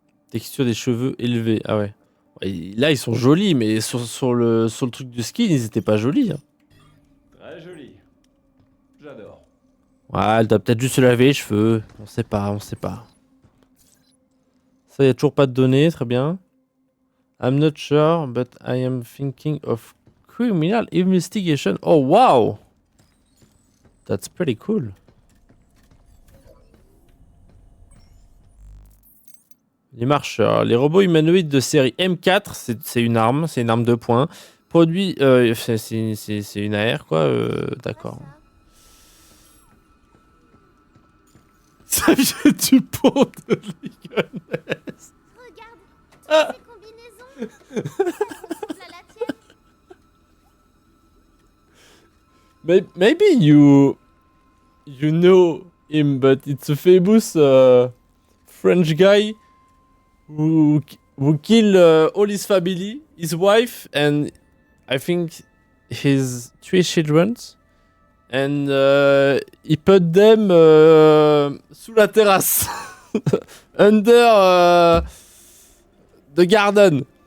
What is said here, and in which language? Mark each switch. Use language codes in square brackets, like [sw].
[fr] Texture des cheveux élevée, ah ouais. Là, ils sont jolis, mais sur le truc du skin, ils étaient pas jolis. Hein. Très joli. J'adore. Ouais, elle doit peut-être juste se laver les cheveux. On sait pas. Ça, y a toujours pas de données, très bien. [en] I'm not sure, but I am thinking of criminal investigation. Oh, wow! That's pretty cool. [fr] Les marcheurs. Les robots humanoïdes de série M4, c'est une arme, de poing. Produit, c'est une AR, quoi. D'accord. Ça vient du pont de Ligonnès. Regarde, toutes ces combinaisons. Ça ressemble à la tienne. [en] Maybe you know him, but it's a famous French guy who killed all his family, his wife, and I think his 3 children. And he put them [fr] sous la terrasse, [en] under the garden.